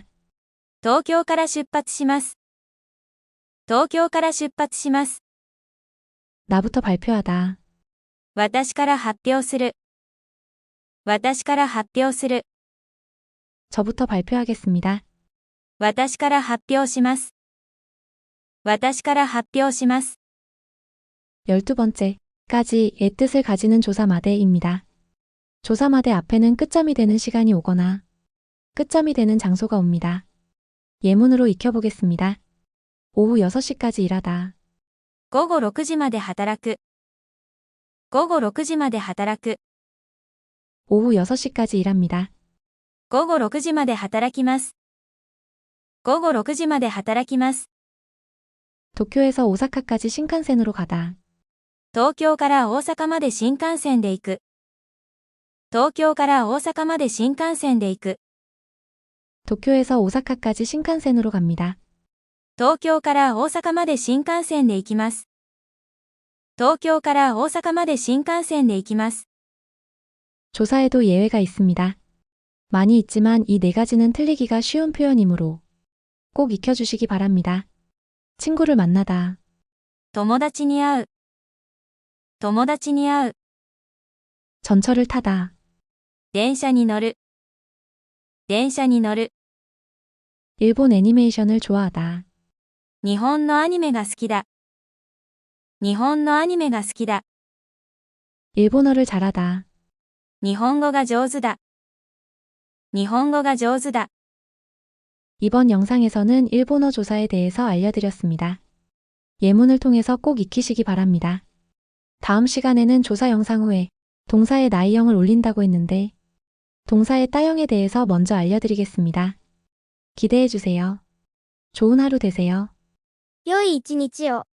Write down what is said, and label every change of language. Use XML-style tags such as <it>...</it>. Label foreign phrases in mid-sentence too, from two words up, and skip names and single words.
<ja>東京から出発します。東京から出発します。</ja> <ko>나부터 발표하다.</ko> <ja>私から発表する。私から発表する。</ja> <ko>저부터 발표하겠습니다.</ko> <ja>私から発表します。私から発表します。</ja> <ko>12번째, 까지의 뜻을 가지는 조사마대입니다. 조사마대 앞에는 끝점이 되는 시간이 오거나 끝점이 되는 장소가 옵니다. 예문으로 익혀보겠습니다. 오후 6시까지 일하다.</ko> <ja>午後6時まで働く。午後6時まで働く。</ja> <ko>오후 6시까지 일합니다.</ko> <ja>午後6時まで働きます。午後6時まで働きます。</ja> <ko>도쿄에서 오사카까지 신칸센으로 가다.</ko> <ja>東京から大阪まで新幹線で行く。東京から大阪まで新幹線で行く。</ja> <ko>도쿄에서 오사카까지 신칸센으로 갑니다.</ko> <ja>東京から大阪まで新幹線で行きます。東京から大阪まで新幹線で行きます。</ja> <ko>조사에도 예외가 있습니다. 많이 있지만 이 네 가지는 틀리기가 쉬운 표현이므로 꼭 익혀주시기 바랍니다. 친구를 만나다.</ko> <ja>友達に会う。友達に会う。</ja> <ko>전철을 타다.</ko> <ja>電車に乗る。電車に乗る。</ja> <ko>일본 애니메이션을 좋아하다.</ko> <ja>日本のアニメが好きだ。日本のアニメが好きだ。</ja> <ko>일본어를 잘하다.</ko> <ja>日本語が上手だ。日本語が上手だ。</ja> <ko>이번 영상에서는 일본어 조사에 대해서 알려드렸습니다. 예문을 통해서 꼭 익히시기 바랍니다. 다음 시간에는 조사 영상 후에 동사의 나이형을 올린다고 했는데 동사의 따형에 대해서 먼저 알려드리겠습니다. 기대해주세요. 좋은 하루 되세요.</ko> <ja>良い一日を。</ja>